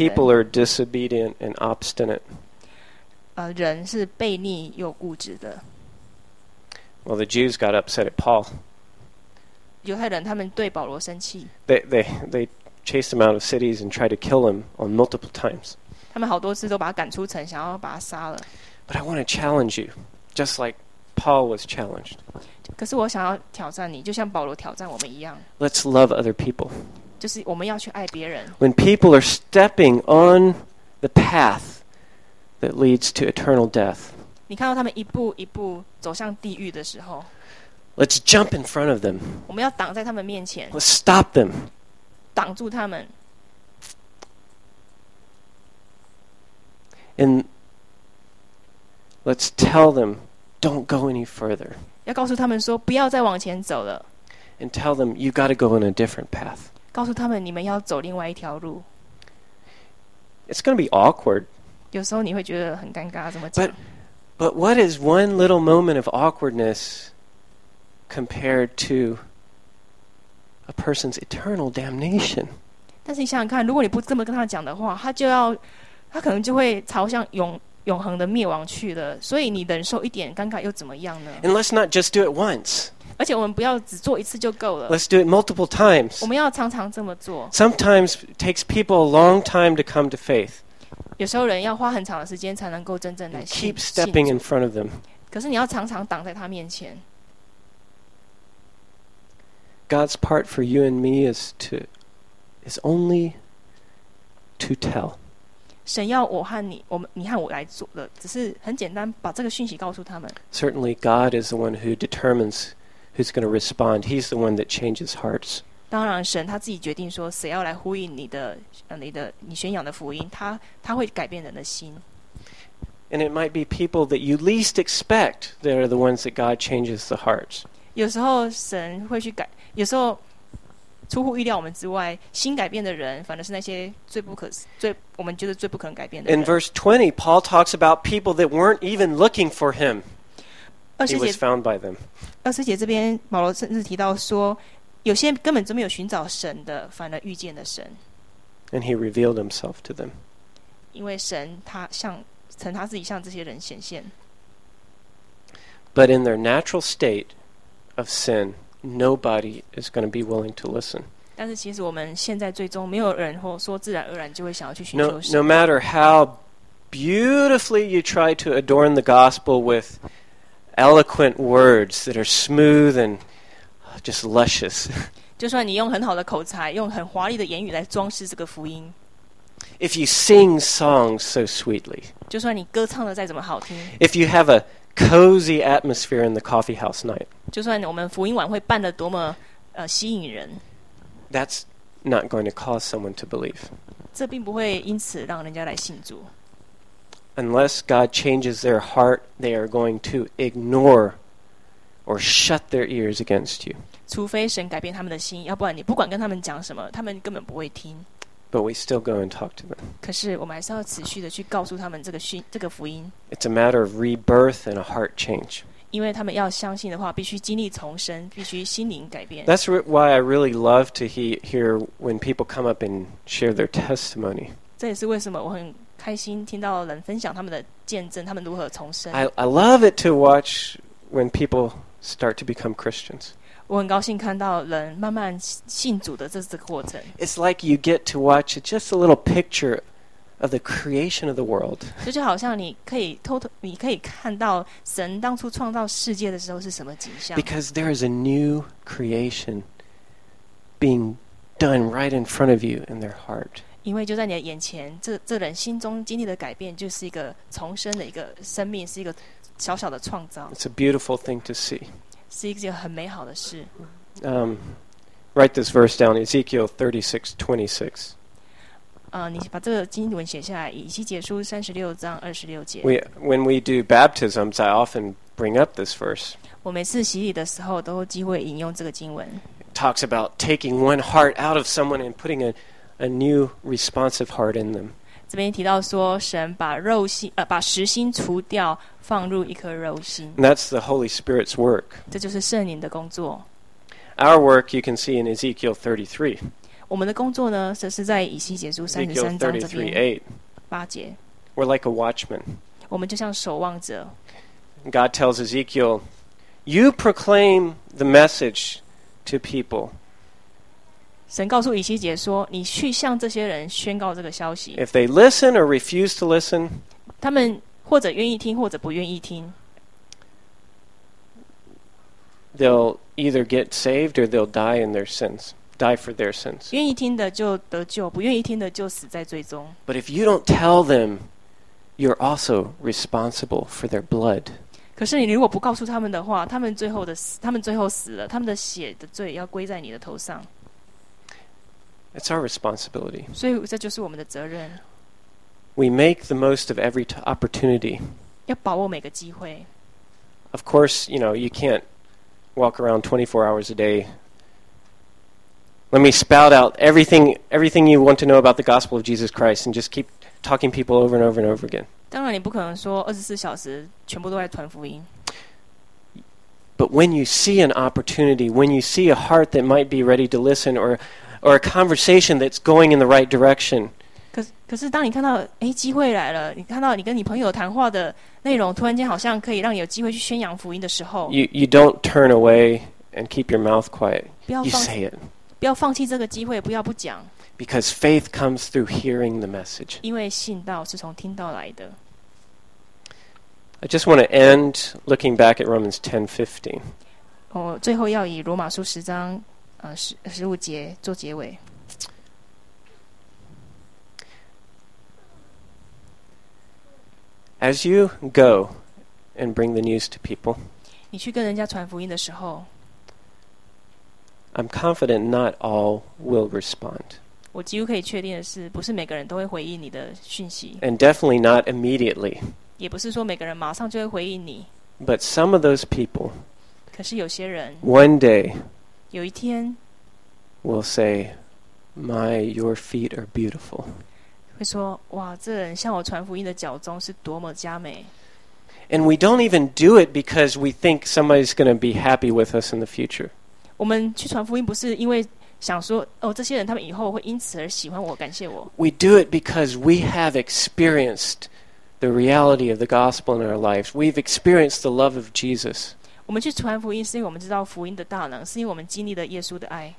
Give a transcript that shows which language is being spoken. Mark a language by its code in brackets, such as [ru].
[en] People are disobedient and obstinate. [zh] 人是悖逆又固执的。 [en] Well, the Jews got upset at Paul. [zh] 犹太人他们对保罗生气。 [en] They chased him out of cities and tried to kill him on multiple times. [zh] 他们好多次都把他赶出城，想要把他杀了。 [en] But I want to challenge you, just like Paul was challenged. [zh] 可是我想要挑战你，就像保罗挑战我们一样。 [en] Let's love other people. [zh] 就是我们要去爱别人。 [en] When people are stepping on the path that leads to eternal death, [zh] 你看到他们一步一步走向地狱的时候， [en] Let's jump in front of them. [zh] 我们要挡在他们面前。 [en] Let's stop them. [zh] 挡住他们。 [en] And let's tell them, don't go any further. [zh] 要告诉他们说，不要再往前走了。 [en] And tell them, you've got to go on a different path. [zh] 告诉他们，你们要走另外一条路。 [en] It's going to be awkward. [zh] 有时候你会觉得很尴尬，怎么讲？ [en] But what is one little moment of awkwardness compared to a person's eternal damnation? [zh] 但是你想想看，如果你不这么跟他讲的话，他可能就会朝向永恒的灭亡去了，所以你忍受一点尴尬又怎么样呢？ [en] And let's not just do it once. [zh] 而且我们不要只做一次就够了。 [en] Let's do it multiple times. [zh] 我们要常常这么做。 [en] Sometimes takes people a long time to come to faith. [zh] 有时候人要花很长的时间才能够真正来信。 [en] Keep stepping in front of them. [zh] 可是你要常常挡在他面前。 [en] God's part for you and me is only to tell. [zh] 神要我和你，你和我来做的，只是很简单，把这个讯息告诉他们。 [en] Certainly, God is the one who determines who's going to respond. He's the one that changes hearts. [zh] 当然，神他自己决定说谁要来呼应你宣扬的福音，他会改变人的心。 [en] And it might be people that you least expect that are the ones that God changes the hearts. [zh] 有时候神会去改，有时候出乎意料我们之外，心改变的人反而是那些我们觉得最不可能改变的人。 [en] In verse 20, Paul talks about people that weren't even looking for him. He was found by them. [zh] 二十节这边保罗甚至提到说，有些根本就没有寻找神的，反而遇见了神。 [en] And he revealed himself to them. [zh] 因为神曾他自己向这些人显现。 [en] But in their natural state of sin,Nobody is going to be willing to listen. [zh] 但是其实我们现在最终没有人或说自然而然就会想要去寻求神。 [en] No matter how beautifully you try to adorn the gospel with eloquent words that are smooth and just luscious. [zh] 就算你用很好的口才，用很华丽的言语来装饰这个福音。 [en] If you sing songs so sweetly. [zh] 就算你歌唱的再怎么好听。 [en] If you have a cozy atmosphere in the coffee house night. [zh] 就算我们福音晚会办得多么吸引人。 [en] That's not going to cause someone to believe. [zh] 这并不会因此让人家来信主。 [en] Unless God changes their heart, they are going to ignore or shut their ears against you. [zh] 除非神改变他们的心，要不然你不管跟他们讲什么，他们根本不会听。 [en] But we still go and talk to them. [zh] 可是我们还是要持续的去告诉他们这个福音。 [en] It's a matter of rebirth and a heart change. [zh] 因为他们要相信的话，必须经历重生，必须心灵改变。 [en] That's why I really love to hear when people come up and share their testimony. [zh] 这也是为什么我很开心听到人分享他们的见证，他们如何重生。 [en] I love it to watch when people start to become Christians. [zh] 我很高兴看到人慢慢信主的这个过程。 [en] It's like you get to watch just a little picture of the creation of the world. [zh] 就好像你可以偷偷，你可以看到神当初创造世界的时候是什么景象。 [en] Because there is a new creation being done right in front of you in their heart. [zh] 因为就在你的眼前，这人心中经历的改变就是一个重生的一个生命，是一个小小的创造。 [en] It's a beautiful thing to see. [zh] 是一件很美好的事。 [en] Write this verse down, Ezekiel 36:26. [zh] 你把这个经文写下来，以西结书36:26。 [en] When we do baptisms, I often bring up this verse. [zh] 我每次洗礼的时候，都机会引用这个经文。 [en] It talks about taking one heart out of someone and putting a new responsive heart in them. [zh] 这边提到说，神把肉心把实心除掉，放入一颗肉心。 [en] And that's the Holy Spirit's work. [zh] 这就是圣灵的工作。 [en] Our work, you can see in Ezekiel 33. [zh] 我们的工作呢，则是在以西结书33:8。 [en] We're like a watchman. [zh] 我们就像守望者。 [en] God tells Ezekiel, "You proclaim the message to people." [zh] 神告诉以西结说，你去向这些人宣告这个消息。 [en] If they listen or refuse to listen, [zh] 他们或者愿意听，或者不愿意听。 [en] They'll either get saved or they'll die in their sins. Die for their sins. [zh] 愿意听的就得救，不愿意听的就死在罪中。 [en] But if you don't tell them, you're also responsible for their blood. [zh] 可是你如果不告诉他们的话，他们最后死了，他们的血的罪要归在你的头上。 [en] It's our responsibility. [zh] 所以这就是我们的责任。 [en] We make the most of every opportunity. [zh] 要把握每个机会。 [en] Of course, you know, you can't walk around 24 hours a day. Let me spout out everything you want to know about the gospel of Jesus Christ and just keep talking people over and over and over again. [zh] 当然你不可能说24小时全部都在传福音。 [en] But when you see an opportunity, when you see a heart that might be ready to listen or a conversation that's going in the right direction. [zh] 可是当你看到机会来了，你看到你跟你朋友谈话的内容突然间好像可以让你有机会去宣扬福音的时候。 [en] You don't turn away and keep your mouth quiet. You say it. [zh] 不要放弃这个机会，不要不讲。 [en] Because faith comes through hearing the message. [zh] 因为信道是从听道来的。 [en] I just want to end looking back at Romans 10:15. [zh] 我最后要以罗马书10:15做结尾。 [en] As you go and bring the news to people, [zh] 你去跟人家传福音的时候。 [en] I'm confident not all will respond. [zh] 我几乎可以确定的是，不是每个人都会回应你的讯息。 [en] And definitely not immediately. [zh] 也不是说每个人马上就会回应你。 [en] But some of those people, [zh] 可是有些人 [en] one day, [zh] 有一天 [en] will say, "My, your feet are beautiful." [zh] 会说，哇，这人向我传福音的脚踪是多么佳美。 [en] And we don't even do it because we think somebody's going to be happy with us in the future. [zh] 我们去传福音不是因为想说哦，这些人他们以后会因此而喜欢我、感谢我。 [en] We do it because we have experienced the reality of the gospel in our lives. We've experienced the love of Jesus. [zh] 我们去传福音是因为我们知道福音的大能，是因为我们经历了耶稣的爱。